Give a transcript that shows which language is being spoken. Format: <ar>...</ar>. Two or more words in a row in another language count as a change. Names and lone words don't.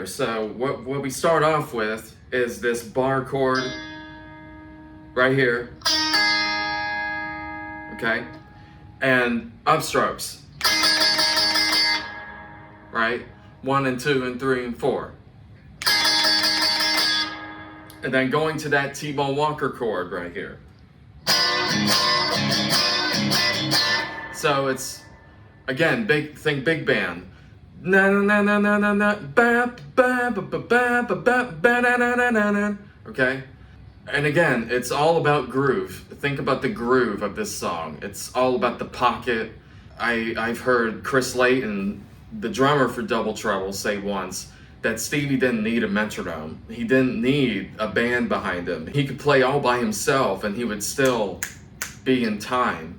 <en>So what we start off with is this bar chord right here, okay, and upstrokes, right, 1 and 2 and 3 and 4, and then going to that T-Bone Walker chord right here. So it's, again, think big band. Na na na na na na ba ba ba ba ba ba ba na na na na na. Okay, and again, it's all about groove. Think about the groove of this song. It's all about the pocket. I've heard Chris Layton, the drummer for Double Trouble, say once that Stevie didn't need a metronome. He didn't need a band behind him. He could play all by himself, and he would still be in time.</en>